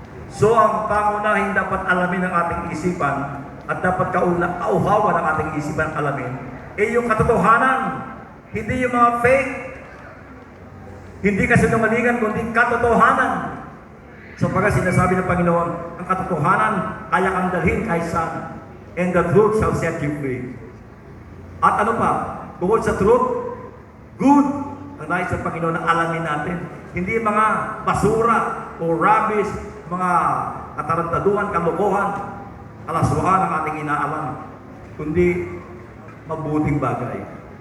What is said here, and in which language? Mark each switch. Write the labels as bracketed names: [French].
[Filipino] So, ang pangunahing dapat alamin ng ating isipan at dapat kauhawa ng ating isipan alamin ay yung katotohanan. Hindi yung mga fake. Hindi kasinungalingan, kundi katotohanan. Sapagkat sinasabi ng Panginoon, ang katotohanan kaya kang dalhin kahit saan. [English] And the truth shall set you free. [Filipino] At ano pa? Bukod sa truth, good ang nais ng Panginoon na alamin natin. Hindi mga basura o rubbish, mga katarantaduhan, kalokohan, kalaswahan ang ating inaalam, kundi mabuting bagay.